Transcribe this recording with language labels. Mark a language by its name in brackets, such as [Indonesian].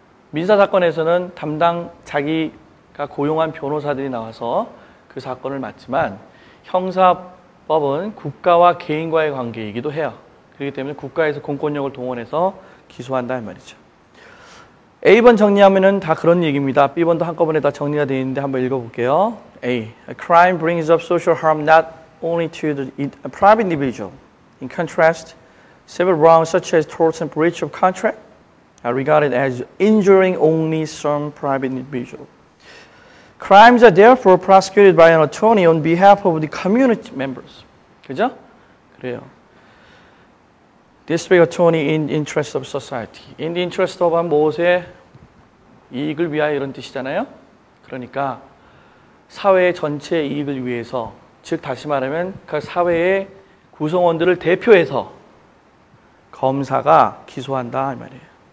[Korean] 민사 사건에서는 담당 자기가 고용한 변호사들이 나와서 그 사건을 맡지만 형사법은 국가와 개인과의 관계이기도 해요. 그렇기 때문에 국가에서 공권력을 동원해서 기소한다 이 말이죠. A번 정리하면은 다 그런 얘기입니다. B번도 한꺼번에 다 정리가 되어 있는데 한번 읽어볼게요. [English] A. A crime brings up social harm not only to the private individual. In contrast, civil wrongs such as torts and breach of contract are regarded as injuring only some private individual. Crimes are therefore prosecuted by an attorney on behalf of the community members. [Korean] 그죠? 그래요. [English] District attorney in interest of society. In the interest of [Korean] 무엇의 이익을 위하여 이런 뜻이잖아요. 그러니까 사회 전체의 이익을 위해서, 즉 다시 말하면 그 사회의 구성원들을 대표해서 검사가 기소한다 이 말이에요.